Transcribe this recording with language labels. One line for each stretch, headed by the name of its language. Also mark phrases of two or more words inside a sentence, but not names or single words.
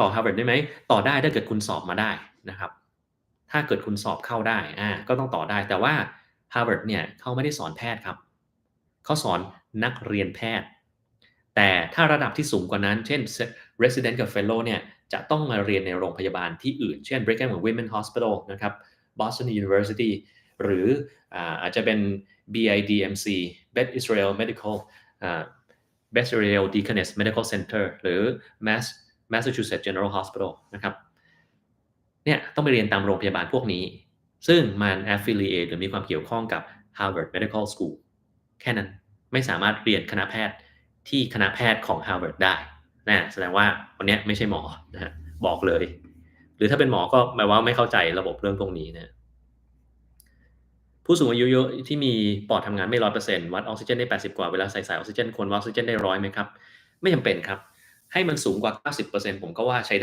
Thai: Harvard ได้ไหมต่อได้ถ้าเกิดคุณสอบมาได้นะครับถ้าเกิดคุณสอบเข้าได้ก็ต้องต่อได้แต่ว่า Harvard เนี่ยเขาไม่ได้สอนแพท ย์ครับเขาสอนนักเรียนแพทย์แต่ถ้าระดับที่สูงกว่านั้นเช่น Resident กับ Fellow เนี่ยจะต้องมาเรียนในโรงพยาบาาลที่อื่นเช่น Brigham and Women's Hospital นะครับ Boston University หรืออาจจะเป็น BIDMC Beth Israel Medical Beth Israel Deaconess Medical Center หรือ Massachusetts General Hospital นะครับเนี่ยต้องไปเรียนตามโรงพยาบาลพวกนี้ซึ่งมัน affiliate หรือมีความเกี่ยวข้องกับ Harvard Medical School แค่นั้นไม่สามารถเรียนคณะแพทย์ที่คณะแพทย์ของ Harvard ได้ แสดงว่าคนเนี้ยไม่ใช่หมอนะฮะบอกเลยหรือถ้าเป็นหมอก็แปลว่าไม่เข้าใจระบบเรื่องพวกนี้นะผู้สูงอายุเยอะที่มีปอดทำงานไม่100%วัดออกซิเจนได้80กว่าเวลาใส่สายออกซิเจนควรวัดออกซิเจนได้100ไหมครับไม่จำเป็นครับให้มันสูงกว่า90%ผมก็ว่าใช้